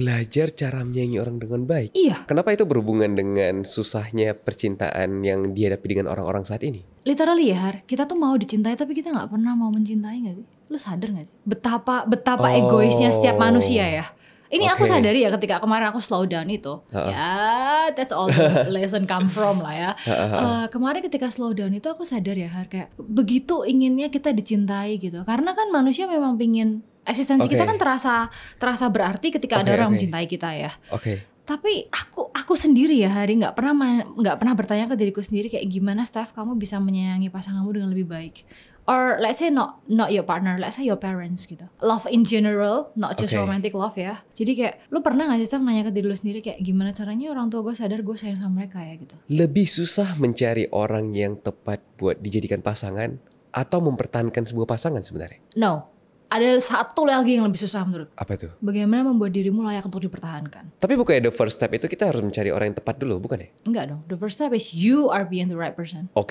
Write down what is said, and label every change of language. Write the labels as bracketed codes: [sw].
[id] Belajar cara menyayangi orang dengan baik? Iya. Kenapa itu berhubungan dengan susahnya percintaan yang dihadapi dengan orang-orang saat ini? Literally ya Har, kita tuh mau dicintai tapi kita gak pernah mau mencintai gak sih? Lu sadar gak sih? Betapa egoisnya setiap manusia ya. Ini aku sadari ya ketika kemarin aku slow down itu. Ya [en] that's all the lesson come from [id] lah ya. Kemarin ketika slow down itu aku sadar ya Har, kayak begitu inginnya kita dicintai gitu. Karena kan manusia memang pingin, eksistensi kita kan terasa berarti ketika ada orang mencintai kita ya. Tapi aku sendiri ya Hari nggak pernah bertanya ke diriku sendiri kayak gimana Steph kamu bisa menyayangi pasanganmu dengan lebih baik. [en] Or let's say not your partner, let's say your parents gitu. Love in general, not just romantic love ya. [id] Jadi kayak lu pernah gak sih Steph nanya ke diri lu sendiri kayak gimana caranya orang tua gue sadar gue sayang sama mereka ya gitu. Lebih susah mencari orang yang tepat buat dijadikan pasangan atau mempertahankan sebuah pasangan sebenarnya? [en] No. [id] Ada satu lagi yang lebih susah menurut. Apa tuh? Bagaimana membuat dirimu layak untuk dipertahankan. Tapi bukannya [en] the first step [id] itu kita harus mencari orang yang tepat dulu, bukan ya? Enggak dong, [en] the first step is you are being the right person.